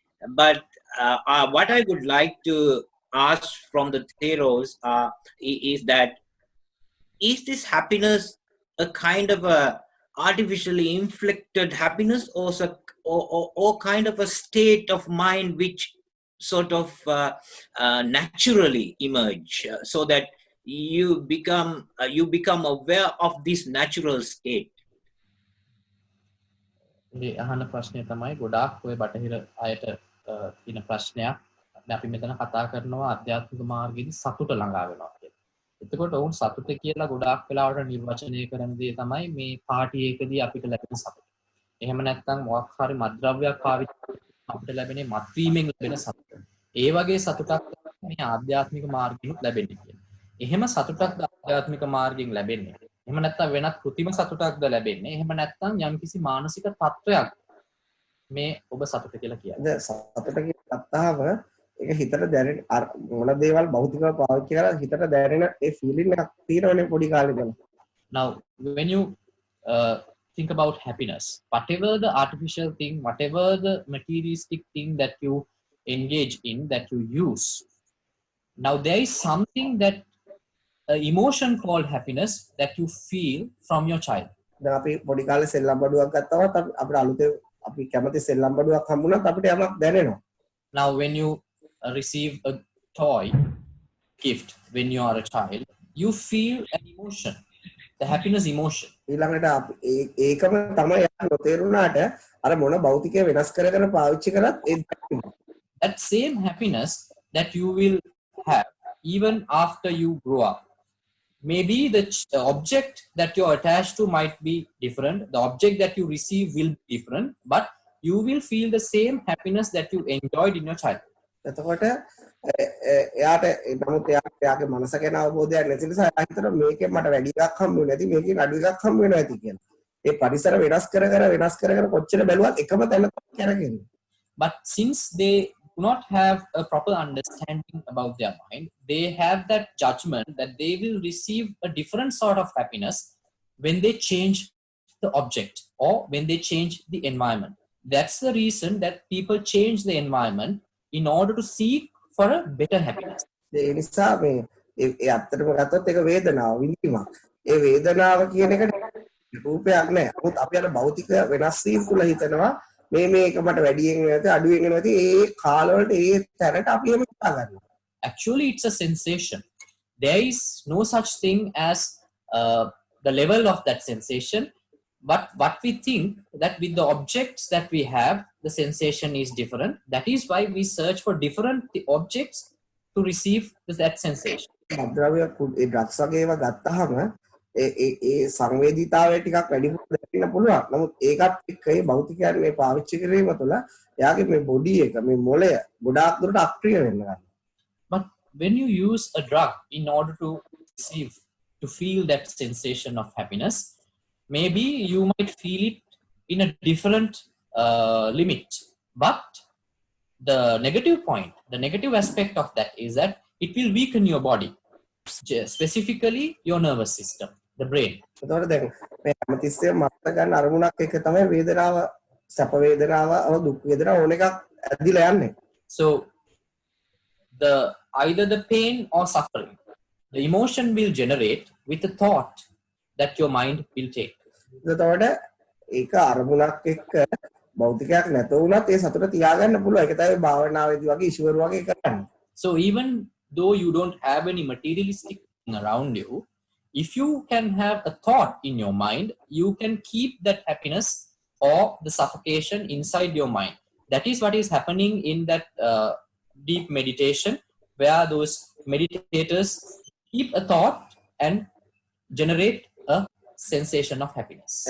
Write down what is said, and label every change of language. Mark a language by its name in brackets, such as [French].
[English] But what I would like to ask from the Theros is that, is this happiness a kind of a artificially inflicted happiness, or kind of a state of mind which sort of naturally emerge, so that you become aware of this natural state? [Sinhala] මේ අහන ප්‍රශ්නය තමයි ගොඩාක් ඔය බටහිර අයට තියෙන ප්‍රශ්නයක්. අපි මෙතන කතා කරනවා අධ්‍යාත්මික මාර්ගයේදී සතුට ළඟා වෙනවා කියලා. එතකොට ඔවුන් සතුට කියලා ගොඩාක් වෙලාවට නිර්වචනය කරන දේ තමයි මේ පාටි එකදී අපිට ලැබෙන සතුට. එහෙම නැත්නම් මොකක් හරි මත්ද්‍රව්‍යයක් පාවිච්චි කරලා අපිට ලැබෙන මත්වීමෙන් ලැබෙන සතුට. ඒ වගේ සතුටක් මේ ආධ්‍යාත්මික මාර්ගයෙන් ලැබෙන්නේ කියලා. එහෙම සතුටක් ආධ්‍යාත්මික මාර්ගයෙන් ලැබෙන්නේ. එහෙම නැත්නම් වෙනත් කෘතිම සතුටක්ද ලැබෙන්නේ? එහෙම නැත්නම් යම්කිසි මානසික තත්වයක් මේ ඔබ සතුට කියලා කියන්නේ? දැන් සතුට කියලා ගත්තාම ඒක හිතට දැනෙන මොන දේවල් භෞතිකව පාවිච්චි කරලා හිතට දැනෙන ඒ ෆීලිං එකක් තියෙනවනේ පොඩි කාලේ ඉඳලා. [English] Now, when you think about happiness, whatever the artificial thing, whatever the materialistic thing that you engage in, that you use, now there is something that emotion called happiness that you feel from your child. [Sinhala] දැන් අපි පොඩි කාලේ සෙල්ලම් බඩුවක් ගත්තවත් අපිට අලුතෙන් අපි කැමති සෙල්ලම් බඩුවක් හම්බුනත් අපිට යමක් දැනෙනවා. [English] Now, when you receive a toy gift when you are a child, you feel an emotion, the happiness emotion. [Sinhala] ඊළඟට ඒකම තමයි යා නොතේරුණාට අර මොන භෞතිකය වෙනස් කර කර පාවිච්චි කරත් ඒ දැනෙනවා. [English] That same happiness that you will have even after you grow up. Maybe the object that you're attached to might be different, the object that you receive will be different, but you will feel the same happiness that you enjoyed in your childhood. [Sinhala] එතකොට එයාට නමුත් එයාගේ මනස ගැන අවබෝධයක් නැති නිසා එයා හිතනවා මේකෙන් මට වැඩි එකක් හම්බ වෙන්නේ නැති මේකෙන් අඩු එකක් හම්බ වෙනවා ඇති කියලා. ඒ පරිසර වෙනස් කර කර කොච්චර බැලුවත් එකම තැන තමයි කරගන්නේ. [English] But since they do not have a proper understanding about their mind, they have that judgment that they will receive a different sort of happiness when they change the object or when they change the environment. That's the reason that people change the environment in order to seek for a better happiness. [Sinhala] ඒ නිසා මේ ඒ අත්තටම ගත්තොත් ඒක වේදනාව විඳීමක්. ඒ වේදනාව කියන එක රූපයක් නෑ. නමුත් අපි අර භෞතික වෙනස් වීම තුල හිතනවා මේක මට වැඩියෙන් නැති අඩුවෙන් නැති ඒ කාලවලට ඒ තැනට අපි එහෙම හිතා ගන්නවා. [English] Actually, it's a sensation. There is no such thing as the level of that sensation. But what we think that with the objects that we have, the sensation is different. That is why we search for different objects to receive that sensation. [Sinhala] මද්ද්‍රව්‍ය A drugs වගේ ඒවා ගත්තාම ඒ සංවේදීතාවය ටිකක් වැඩිපුර දැනෙන්න පුළුවන්. නමුත් ඒකත් එක්ක ඒ භෞතිකයන් මේ පාවිච්චි කිරීම තුළ එයාගේ මේ බොඩි එක මේ මොළය ගොඩාක් දුරට අක්‍රිය වෙන්න ගන්නවා. [English] But when you use a drug in order to feel that sensation of happiness, maybe you might feel it in a different limit. But the negative point, the negative aspect of that is that it will weaken your body, specifically your nervous system, the brain. [Sinhala] එතකොට දැන් මේ හැමතිස්සෙම මතක ගන්න අරමුණක් එක තමයි වේදනාව, සැප වේදනාව, දුක් වේදනාව ඕන එකක් ඇදිලා යන්නේ. [English] So either the pain or suffering, the emotion will generate with the thought that your mind will take. [Sinhala] එතකොට ඒක අරමුණක් එක්ක භෞතිකයක් නැතෝ වුණත් ඒ සතුට තියාගන්න පුළුවන්. ඒක තමයි භාවනාවේදී වගේ ඊශ්වර වගේ කරන්නේ. [English] So even though you don't have any materialistic thing around you, if you can have a thought in your mind, you can keep that happiness or the suffocation inside your mind. That is what is happening in that deep meditation, where those meditators keep a thought and generate a sensation of happiness.